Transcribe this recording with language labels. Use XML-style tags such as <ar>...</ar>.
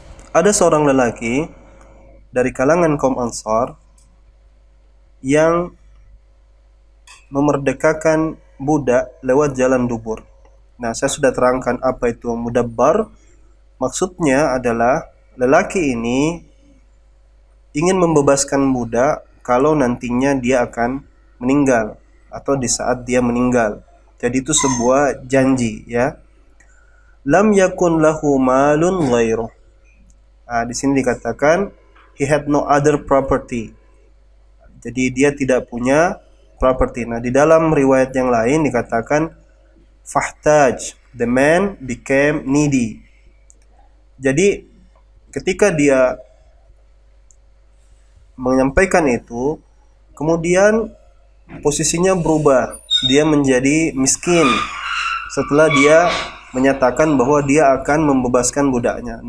<id>Ada seorang lelaki dari kalangan kaum Ansar yang memerdekakan budak lewat jalan dubur. Nah, saya sudah terangkan apa itu mudabbar. Maksudnya adalah lelaki ini ingin membebaskan budak kalau nantinya dia akan meninggal atau di saat dia meninggal. Jadi itu sebuah janji, ya.</id> <ar>Lam yakun lahu malun ghairuh.</ar> <id>Di sini dikatakan</id> <en>he had no other property.</en> <id>Jadi dia tidak punya property. Nah, di dalam riwayat yang lain dikatakan fahtaj,</id> <en>the man became needy.</en> <id>Jadi ketika dia menyampaikan itu, kemudian posisinya berubah, dia menjadi miskin setelah dia menyatakan bahwa dia akan membebaskan budaknya.</id>